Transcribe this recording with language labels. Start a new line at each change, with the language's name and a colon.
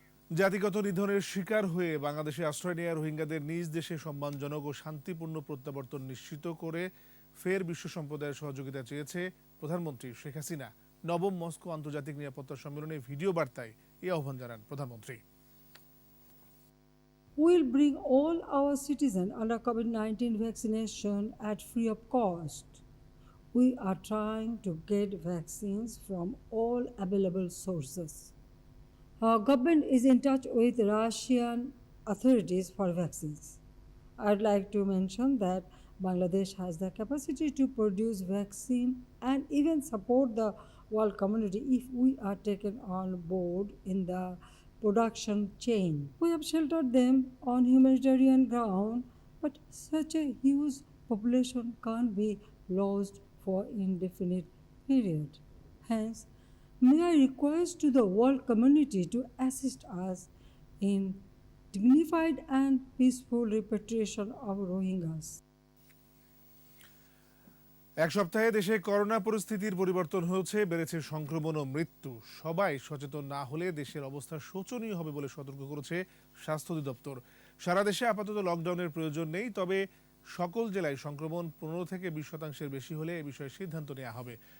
Bangla: জাতিগত নিধনের শিকার হয়ে বাংলাদেশে আশ্রয় নেওয়া রোহিঙ্গাদের নিজ দেশে সম্মানজনক ও শান্তিপূর্ণ প্রত্যাবর্তন নিশ্চিত করে ফের বিশ্ব সম্প্রদায়ের সহযোগিতা চেয়েছে প্রধানমন্ত্রী শেখ হাসিনা। নবম মস্কো আন্তর্জাতিক নিরাপত্তা সম্মেলনে ভিডিও বার্তায় এই আহ্বান জানান প্রধানমন্ত্রী।
English: We will bring all our citizens under COVID-19 vaccination at free of cost. We are trying to get vaccines from all available sources. Our government is in touch with Russian authorities for vaccines. I'd like to mention that Bangladesh has the capacity to produce vaccine and even support the world community if we are taken on board in the production chain. We have sheltered them on humanitarian ground, but such a huge population can't be lost for indefinite period. Hence, may I request to the world community to assist us in dignified and peaceful repatriation of Rohingyas.
Bangla: এক সপ্তাহে দেশে corona পরিস্থিতির পরিবর্তন হয়েছে, বেড়েছে সংক্রমণ ও মৃত্যু। সবাই সচেতন না হলে দেশের অবস্থা শোচনীয় হবে বলে সতর্ক করেছে স্বাস্থ্য অধিদপ্তর। সারা দেশে আপাতত লকডাউনের প্রয়োজন নেই, তবে সকল জেলায় সংক্রমণ ১৫ থেকে ২০% বেশি হলে এ বিষয়ে সিদ্ধান্ত নেওয়া হবে।